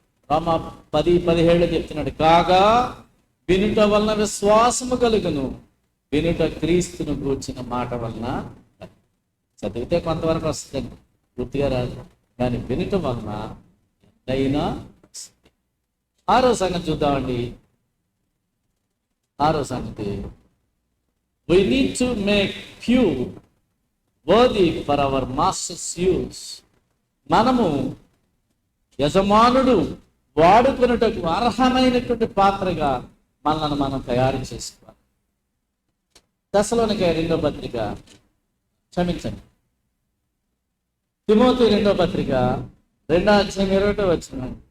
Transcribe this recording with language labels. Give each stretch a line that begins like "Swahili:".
Telugu: రోమ 10:17 చెప్తున్నాడు, కాగా వినుట వలన విశ్వాసము కలుగును, వినుట క్రీస్తును గూర్చిన మాట వలన. చదివితే కొంతవరకు వస్తుందండి, పూర్తిగా రాదు, కానీ వినుట వలన ఎంతైనా. 6వ సంగతి చూద్దామండి. 6వ సంగతి,
English: we need to make few worthy for our master's use.
Telugu: మనము యజమానుడు వాడుకున్నటకు అర్హమైనటువంటి పాత్రగా మనల్ని మనం తయారు చేసుకోవాలి. తెస్సలోనికయ 2వ పత్రిక, క్షమించండి, తిమోతి 2వ పత్రిక 2:21.